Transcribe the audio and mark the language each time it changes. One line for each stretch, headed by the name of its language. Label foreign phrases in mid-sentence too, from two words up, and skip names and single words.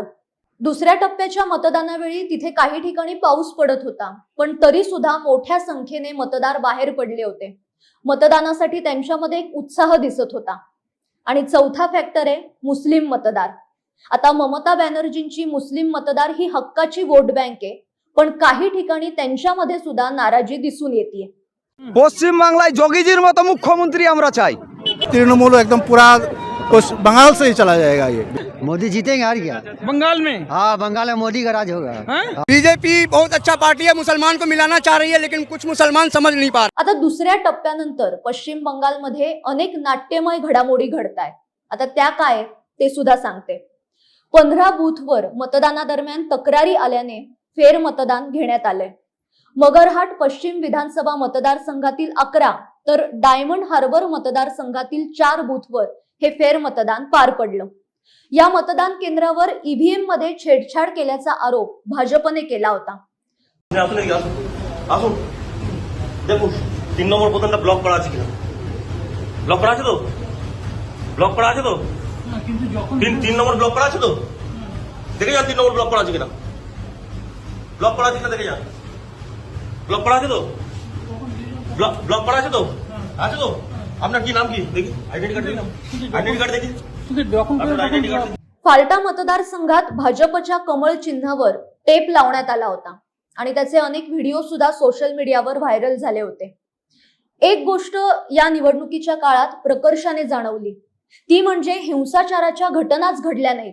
Marathi: दुसऱ्या टप्प्याच्या मतदानावेळी तिथे काही ठिकाणी पाऊस पडत होता, पण तरी सुद्धा मोठ्या संख्येने मतदार बाहेर पडले होते. मतदानासाठी त्यांच्यामध्ये एक उत्साह दिसत होता. आणि चौथा फॅक्टर आहे मुस्लिम मतदार. आता ममता बॅनर्जींची मुस्लिम मतदार ही हक्काची वोट बँक आहे, पण काही ठिकाणी त्यांच्यामध्ये सुद्धा नाराजी दिसून येते.
Bangla: पश्चिम बांग्लाয় যোগীজির মতো মুখ্যমন্ত্রী আমরা চাই।
Hindi: तृणमूल एकदम पूरा बंगाल से ही चला जाएगा ये। मोदी जीतेंगे और क्या? बंगाल में हाँ, बंगाल में मोदी का राज होगा। बीजेपी बहुत अच्छा पार्टी है, मुसलमान को मिलाना चाह रही है, लेकिन कुछ मुसलमान समझ नहीं पा रहे।
Marathi: आता दुसऱ्या टप्प्यानंतर पश्चिम बंगालमध्ये अनेक नाट्यमय घडामोडी घडतायत. आता त्या काय ते सुद्धा सांगते. 15 बूथवर मतदानादरम्यान तक्रारी आल्याने फेर मतदान घेण्यात आले. मगरहाट पश्चिम विधानसभा मतदारसंघातील 11 तर डायमंड हार्बर मतदारसंघातील 4 बूथवर हे फेर मतदान पार पडलं. या मतदान केंद्रावर ईव्हीएम मध्ये छेडछाड केल्याचा आरोप भाजपने केला होता.
Bangla: আসুন দেখুন 3 নম্বর বোতামটা ব্লক করা আছে কিনা, ব্লক করা আছে তো, ব্লক করা আছে তো, তিন নম্বর ব্লক করা আছে তো, দেখে যান 3 নম্বর ব্লক করা আছে কিনা, ব্লক করা আছে কিনা দেখে যান, ব্লক করা আছে তো, ব্লক করা আছে তো, আছে তো। আপনার কি নাম কি দেখি,
English: identity card
Bangla: দেখি,
English: identity card
Bangla: দেখি, আপনার
English: identity card.
Marathi: फाल्टा मतदारसंघात भाजपच्या कमळ चिन्हावर टेप लावण्यात आला होता आणि त्याचे अनेक व्हिडिओ सुद्धा सोशल मीडियावर व्हायरल झाले होते. एक गोष्ट या निवडणुकीच्या काळात प्रकर्षाने जाणवली, ती म्हणजे हिंसाचाराच्या घटनाच घडल्या नाहीत.